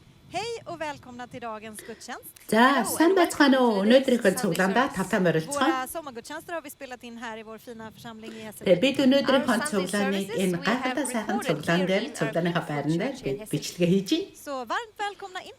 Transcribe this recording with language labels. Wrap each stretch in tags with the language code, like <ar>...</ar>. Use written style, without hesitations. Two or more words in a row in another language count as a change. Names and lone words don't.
<sv>Hej och välkomna till dagens gudstjänst.</sv> <mn>За сайн байцгаана уу? Өнөөдрийнхөө цуглаандаа тавтаа морилцгоо.</mn> <sv>Våra sommargudstjänster har vi spelat in här i vår fina församling i Hässelby.</sv> <mn>Тэгээд бид өнөөдрийнхөө цуглааныг энэ гайхалтай сайхан цуглаан дээр цуглааныхаа байран дээр бид бичлэгээ хийж байна.</mn> <sv>Så varmt välkomna in.</sv>